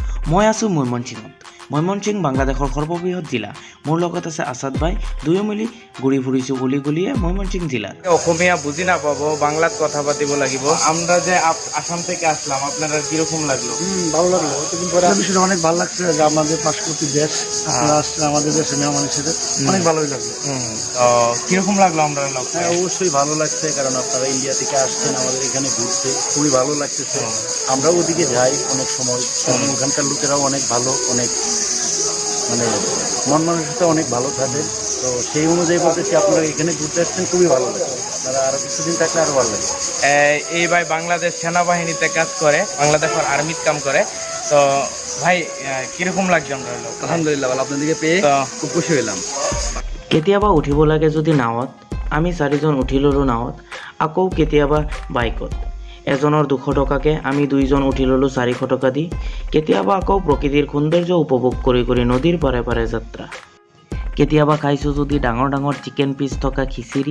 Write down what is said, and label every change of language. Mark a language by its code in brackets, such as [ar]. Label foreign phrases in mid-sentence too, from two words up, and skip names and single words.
[as] মই আছোঁ ময়মনসিংহত। ময়মনসিংহ বাংলাদেশৰ সৰ্ববৃহৎ জিলা। মোৰ লগত আছে আছাদ ভাই। দুয়ো মিলি ঘূৰি ফুৰিছোঁ গলি গলিয়ে ময়মনসিংহ জিলার। অসমীয়া বুঝি না পাবো, বাংলাত কথা পাতিব লাগিব। [bn] আমরা যে আসাম থেকে আসলাম, আপনারা কিরকম লাগলো? ভালো লাগলো। এতদিন পরে বিষয়টা অনেক ভালো লাগছে যে আমাদের পার্শ্ববর্তী দেশ আপনারা আসছেন আমাদের দেশে মেহমান হিসেবে, অনেক ভালোই লাগলো। তো কিরকম লাগলো আমরা লোক? হ্যাঁ, অবশ্যই ভালো লাগছে, কারণ আপনারা ইন্ডিয়া থেকে আসছেন আমাদের এখানে ঘুরতে, খুবই ভালো লাগতেছে। আমরাও ওদিকে যাই অনেক সময়, কারণ ওখানকার লোকেরাও অনেক ভালো, অনেক মানে মন মানসিকতা অনেক ভালো থাকে। তো সেই অনুযায়ী বলতেছি আপনারা এখানে ঘুরতে আসছেন, খুবই ভালো লাগছে। আপনারা আরও কিছুদিন থাকলে আরও ভালো লাগে। এই ভাই বাংলাদেশ সেনাবাহিনীতে কাজ করে, বাংলাদেশের আর্মিত কাম করে। তো ভাই কিরকম লাগছে আমরা লোক? আলহামদুলিল্লাহ ভালো, আপনাদেরকে পেয়ে খুব খুশি হইলাম। [as] কেতিয়াবা উঠিব লাগে যদি নাৱত, আমি 4জন উঠি ল'লোঁ নাৱত। আকৌ কেতিয়াবা বাইকত, এজনৰ 200 টকাকৈ আমি 2জন উঠি ল'লোঁ 400 টকা দি। কেতিয়াবা আকৌ প্ৰকৃতিৰ সৌন্দৰ্য উপভোগ কৰি কৰি নদীৰ পাৰে পাৰে যাত্ৰা। কেতিয়াবা খাইছোঁ যদি ডাঙৰ ডাঙৰ চিকেন পিচ থকা খিচিৰি।